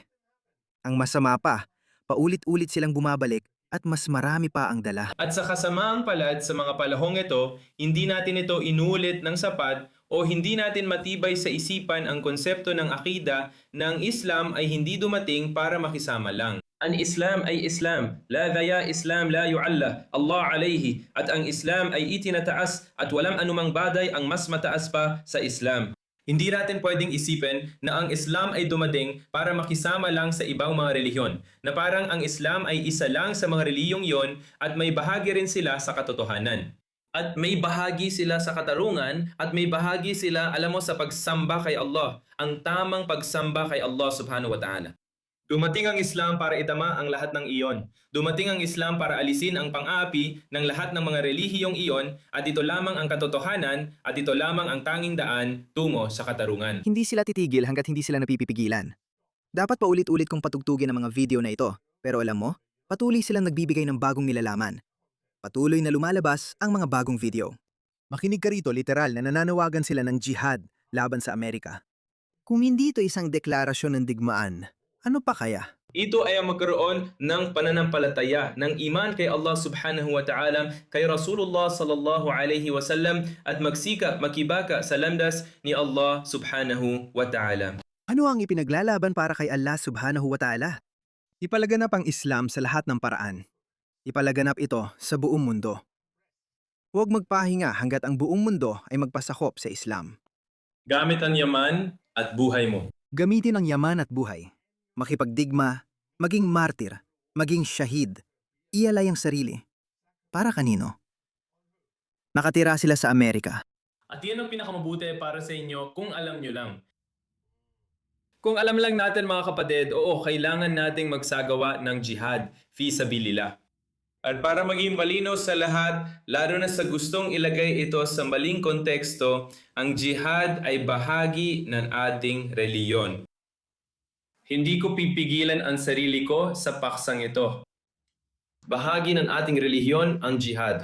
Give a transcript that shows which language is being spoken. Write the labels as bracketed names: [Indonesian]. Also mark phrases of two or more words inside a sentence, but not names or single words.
[Filipino] Ang masama pa, paulit-ulit silang bumabalik at mas marami pa ang dala. At sa kasamaang palad sa mga palahong ito, hindi natin ito inulit ng sapat o hindi natin matibay sa isipan ang konsepto ng akida na ang Islam ay hindi dumating para makisama lang. Ang Islam ay Islam. La dhaya Islam la yu'alla. Allah alayhi. At ang Islam ay itinataas at walang anumang bagay ang mas mataas pa sa Islam. Hindi natin pwedeng isipin na ang Islam ay dumating para makisama lang sa ibang mga relihiyon, na parang ang Islam ay isa lang sa mga reliyong yon at may bahagi rin sila sa katotohanan. At may bahagi sila sa katarungan at may bahagi sila, alam mo, sa pagsamba kay Allah, ang tamang pagsamba kay Allah [Arabic] سبحانه وتعالى. [Filipino] Dumating ang Islam para itama ang lahat ng iyon. Dumating ang Islam para alisin ang pang-aapi ng lahat ng mga relihiyong iyon at ito lamang ang katotohanan at ito lamang ang tanging daan tungo sa katarungan. Hindi sila titigil hanggat hindi sila napipigilan. Dapat paulit-ulit kong patugtugin ang mga video na ito, pero alam mo, patuloy silang nagbibigay ng bagong nilalaman. Patuloy na lumalabas ang mga bagong video. Makinig ka rito, literal na nananawagan sila ng jihad laban sa Amerika. Kung hindi ito isang deklarasyon ng digmaan, ano pa kaya? Ito ay ang magkaroon ng pananampalataya, ng iman kay Allah [Arabic] سبحانه وتعالى, [Filipino] kay Rasulullah [Arabic] صلى الله عليه وسلم [Filipino] at magsikap, makibaka sa landas ni Allah [Arabic] سبحانه وتعالى. [Filipino] Ano ang ipinaglalaban para kay Allah [Arabic] سبحانه وتعالى? [Filipino] Ipalaganap ang Islam sa lahat ng paraan. Ipalaganap ito sa buong mundo. Huwag magpahinga hanggat ang buong mundo ay magpasakop sa Islam. Gamit ang yaman at buhay mo. Gamitin ang yaman at buhay. Makipagdigma, maging martir, maging shahid. Ialay ang sarili. Para kanino? Nakatira sila sa Amerika. At yan ang pinakamabuti para sa inyo kung alam nyo lang. Kung alam lang natin mga kapatid, oo, kailangan nating magsagawa ng jihad, [Arabic] في سبيل الله. [Filipino] At para maging malinaw sa lahat, lalo na sa gustong ilagay ito sa maling konteksto, ang jihad ay bahagi ng ating reliyon. Hindi ko pipigilan ang sarili ko sa paksang ito. Bahagi ng ating relihiyon ang jihad.